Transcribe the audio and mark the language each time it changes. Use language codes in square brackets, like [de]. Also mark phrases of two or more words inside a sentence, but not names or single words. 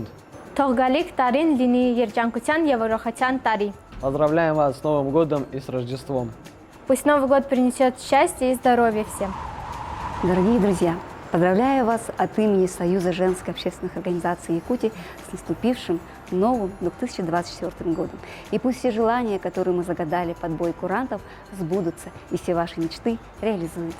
[hy] Թող գալիք տարին լինի երջանկության եւ ուրախության տարի։ [ru] Поздравляем вас с Новым годом и с Рождеством. Пусть Новый год принесет счастье и здоровье всем. Дорогие друзья, поздравляю вас от имени Союза женской общественных организаций Якутии с наступившим новым 2024 годом. И пусть все желания, которые мы загадали под бой курантов, сбудутся, и все ваши мечты реализуются.